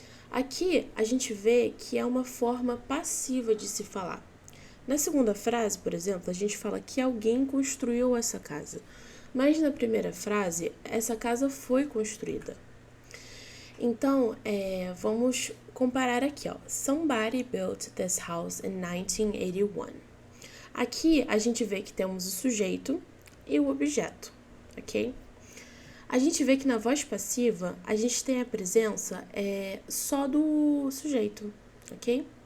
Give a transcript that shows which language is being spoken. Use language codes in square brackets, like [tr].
[pt] Aqui, a gente vê que é uma forma passiva de se falar. Na segunda frase, por exemplo, a gente fala que alguém construiu essa casa. Mas na primeira frase, essa casa foi construída. Então, vamos comparar aqui, ó. [en] Somebody built this house in 1981. [pt] Aqui, a gente vê que temos o sujeito e o objeto, ok? A gente vê que na voz passiva, a gente tem a presença só do sujeito, ok?